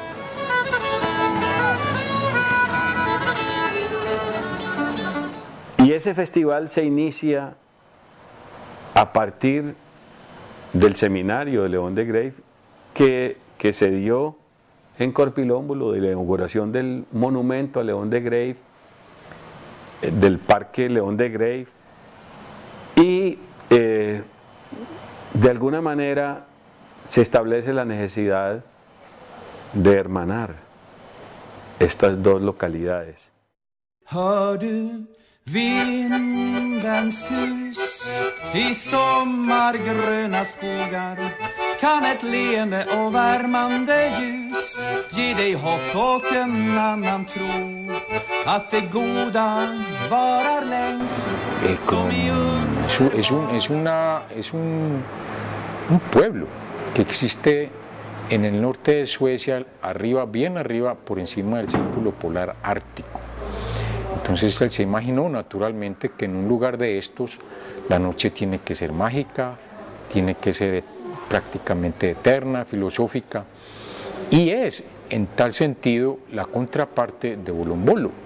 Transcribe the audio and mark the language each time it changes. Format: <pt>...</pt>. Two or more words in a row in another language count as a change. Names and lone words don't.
<es>Y ese festival se inicia a partir del seminario de León de Grey que se dio en Korpilombolo, de la inauguración del monumento a León de Grey, del Parque León de Grey, y de alguna manera se establece la necesidad de hermanar estas dos localidades.</es> <sv>Hör du vindens sus i sommargröna skogar? Kan ett leende och värmande ljus ge dig hopp och en annan tro att det goda varar längst som i</sv> <es>Es un pueblo que existe en el norte de Suecia, arriba, bien arriba, por encima del círculo polar ártico. Entonces él se imaginó naturalmente que en un lugar de estos la noche tiene que ser mágica, tiene que ser prácticamente eterna, filosófica, y es en tal sentido la contraparte de Bolombolo.</es>